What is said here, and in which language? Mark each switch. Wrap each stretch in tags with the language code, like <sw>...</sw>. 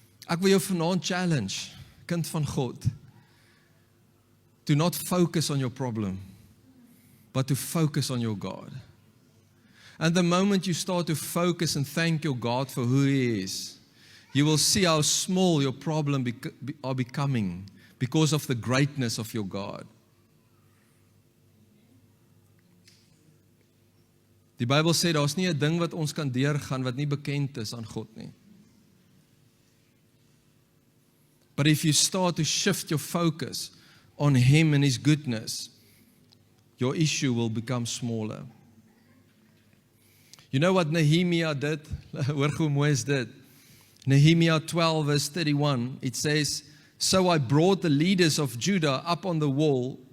<af>Ek wil jou vanaand challenge, kind van God,</af> <en>to not focus on your problem, but to focus on your God. And the moment you start to focus and thank your God for who He is, you will see how small your problem are becoming because of the greatness of your God.</en> <af>Die Bybel sê, daar's nie 'n ding wat ons kan deurgaan wat nie bekend is aan God nie.</af> <en>But if you start to shift your focus on Him and His goodness, your issue will become smaller. You know what Nehemiah did?</en> <af>Hoor hoe mooi is dit.</af> <en>Nehemiah 12 verse 31, it says, So I brought the leaders of Judah up on the wall.</en>